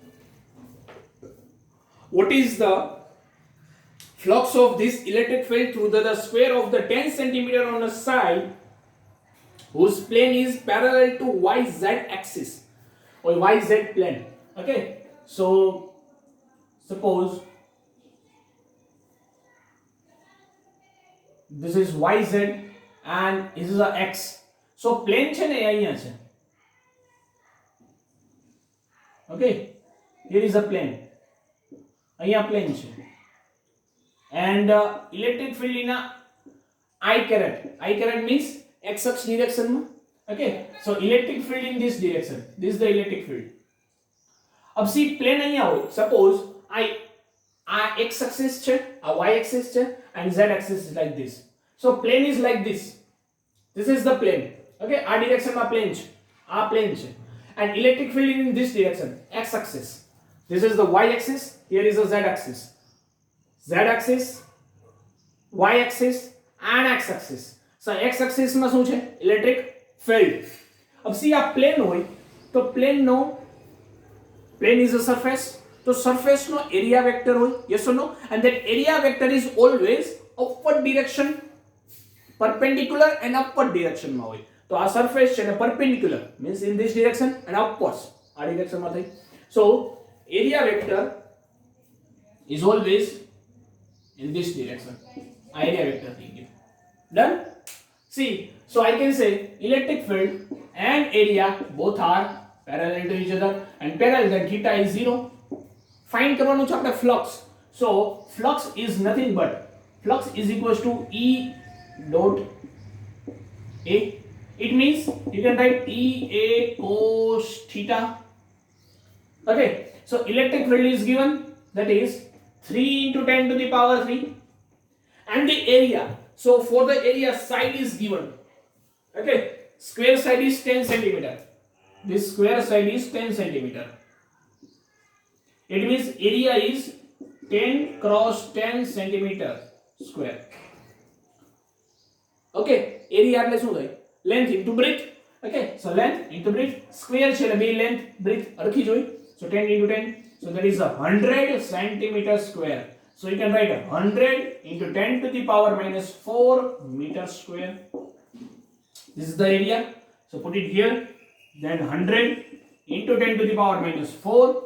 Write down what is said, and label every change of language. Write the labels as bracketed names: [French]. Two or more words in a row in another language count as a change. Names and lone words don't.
[English] What is the flux of this electric field through the square of the 10 centimeter on a side whose plane is parallel to YZ axis or YZ plane? Okay, so suppose this is YZ and this is a X. So plane [Gujarati] છે ને અહીંયા છે. [English] Okay, here is a plane. [Gujarati] અહીંયા plane છે. [English] And electric field in a I caret. I caret means X axis direction. Okay, so electric field in this direction. This is the electric field. [Gujarati] अब [English] see plane [Gujarati] અહીંયા હોય, [English] suppose I x axis છે, a y axis છે, and z axis is like this. So plane is like this. This is the plane. [Gujarati] Okay, આ direction માં plane છે, આ plane છે, [English] and electric field in this direction, x axis. This is the y axis, here is the z axis. Z axis, y axis and x axis. So x axis [Gujarati] માં શું છે? [English] electric field. [Gujarati] अब see આ પ્લેન હોય તો પ્લેન નો [English] plane is a surface, [Gujarati] તો surface નો [English] area vector [Gujarati] હોય, [English] yes or no? And that area vector is always upward direction, perpendicular and upward direction [Gujarati] માં હોય. તો આ surface છે ને [English] perpendicular means in this direction and upwards [Gujarati] આ direction માં થઈ. [English] So area vector is always in this direction. Area vector [Gujarati] થઈ ગયો. [English] Done? See, so I can say electric field and area both are parallel to each other and parallel, then theta is 0. [Gujarati] Find કરવાનું છે આપણે flux. [English] So flux is nothing but flux is equals to E dot A. It means you can write EA cos theta. Okay, so electric field is given, that is 3 into 10 to the power 3, and the area, so for the area side is given. Okay, square side is 10 centimeter. This square side is 10 centimeter. It means area is 10 cross 10 centimeter square. [Gujarati] Okay, area એટલે શું થાય? [English] Length into breadth. Okay, so length into breadth, square [Gujarati] છે એટલે બે [English] length breadth [Gujarati] અરખી જોઈ. [English] So 10 into 10, so that is 100 centimeter square. So you can write 100 into 10 to the power minus 4 meter square. This is the area. So put it here. Then 100 into 10 to the power minus 4.